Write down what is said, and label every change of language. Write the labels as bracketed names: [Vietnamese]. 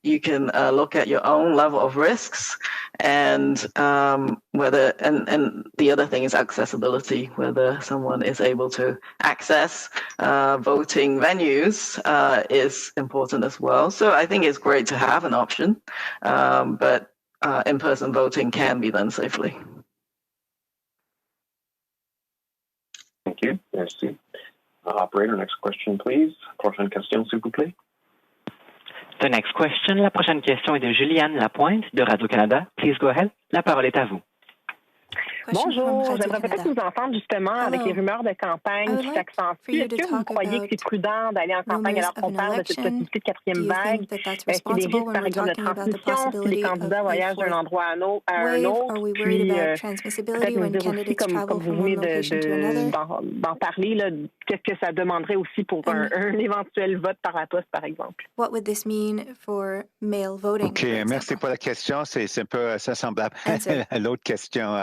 [English] You can look at your own level of risks and whether, and the other thing is accessibility, whether someone is able to access voting venues is important as well. So I think it's great to have an option, but in-person voting can be done safely. Thank you. [French] Merci. [English] Operator, next question, please. [French] Prochaine question, s'il vous plaît. [English] The next question. [French] La prochaine question est de Juliane Lapointe de Radio-Canada. [English] Please go ahead. [French] La parole est à vous. Bonjour, j'aimerais peut-être vous entendre justement avec les rumeurs de campagne qui s'accentuent. Est-ce que vous croyez que c'est prudent d'aller en campagne alors qu'on parle de cette possibilité de quatrième vague? Est-ce qu'il y a des risques, par exemple, de transmission si les candidats voyagent d'un endroit à un autre? Puis, peut-être nous dire aussi, comme vous venez d'en parler, qu'est-ce que ça demanderait aussi pour un éventuel vote par la poste, par exemple? [English] What would this mean for mail voting? [French] OK, merci pour la question. C'est un peu semblable à l'autre question.